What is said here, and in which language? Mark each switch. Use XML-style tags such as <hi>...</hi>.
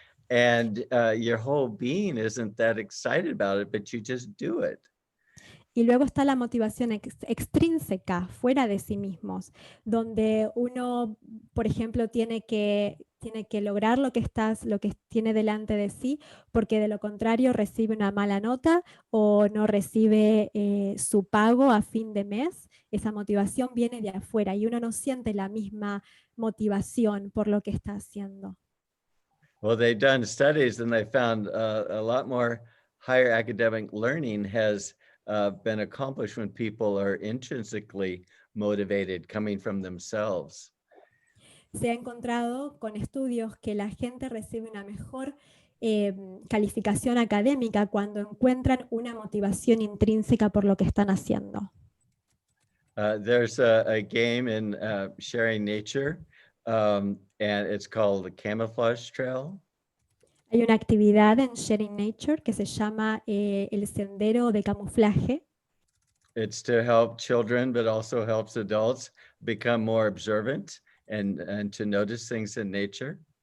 <en>And your whole being isn't that excited about it, but you just do it.</en> <es>Y luego está la motivación extrínseca, fuera de sí mismos, donde uno, por ejemplo, tiene que lograr lo que tiene delante de sí, porque de lo contrario recibe una mala nota o no recibe su pago a fin de mes. Esa motivación viene de afuera y uno no siente la misma motivación por lo que está haciendo.</es> <en>Well, they've done studies and they found a lot more higher academic learning has been accomplished when people are intrinsically motivated, coming from themselves.</en> <es>Se ha encontrado con estudios que la gente recibe una mejor calificación académica cuando encuentran una motivación intrínseca por lo que están haciendo.</es> <en>There's a game in sharing nature, and it's called the Camouflage Trail.</en> <es>Hay una actividad en Sharing Nature que se llama el sendero de camuflaje.</es> <en>It's to help children, but also helps adults become more observant and to notice things in nature.</en>